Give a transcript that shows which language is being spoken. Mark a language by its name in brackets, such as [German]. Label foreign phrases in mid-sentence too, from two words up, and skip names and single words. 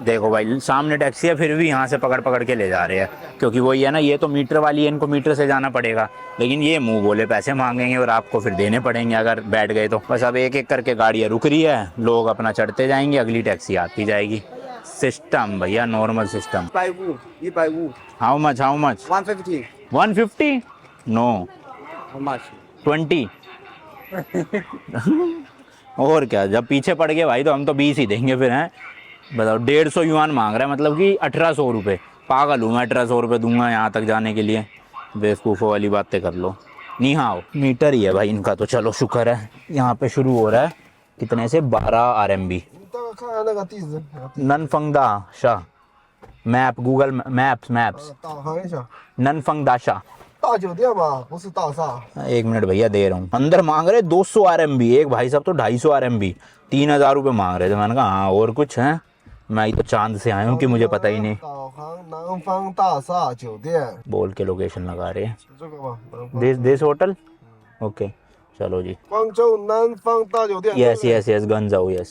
[Hindi] देखो भाई सामने टैक्सी है, फिर भी यहाँ से पकड़ के ले जा रहे हैं, क्योंकि वही है ना, ये तो मीटर वाली है, इनको मीटर से जाना पड़ेगा, लेकिन ये मुंह बोले पैसे मांगेंगे और आपको फिर देने पड़ेंगे अगर बैठ गए तो। बस अब एक एक करके गाड़ियाँ रुक रही है, लोग अपना चढ़ते जाएंगे, अगली टैक्सी आती जाएगी। [English] system भैया, normal system। how much 150 150? नो how much 20। [Hindi] और क्या, जब पीछे पड़ गए भाई तो हम तो 20 ही देंगे फिर हैं। बताओ 150 युआन मांग रहा है, मतलब कि 1800 रुपये। पागल हूँ मैं, 1800 रुपये दूंगा यहाँ तक जाने के लिए? बेवकूफ़ों वाली बातें कर लो। नहीं हाँ मीटर ही है भाई इनका तो। चलो शुक्र है, यहाँ पे शुरू हो रहा है कितने से 12 RMB। [Chinese] 大概看看那个地址， [English] ननफंगदा शाह map, Google Maps [Chinese] 导航一下。 ननफंगदा शाह। 大酒店吧，不是大厦。 [Hindi] 1 मिनट भैया दे रहा हूँ। अंदर मांग रहे 200 RMB, एक भाई साहब तो 250 RMB, 3000 रुपये मांग रहे थे। मैंने कहा हाँ और कुछ है, मैं तो चांद से आया हूँ कि मुझे पता ही नहीं। [Chinese] 导航南方大厦酒店， [Hindi] बोल के लोकेशन लगा रहे हैं। [Chinese] 这个吧，南方 [English] this hotel okay. [Hindi] चलो जी [Chinese] 光州南方大酒店。 [English] yes गंजाऊ yes।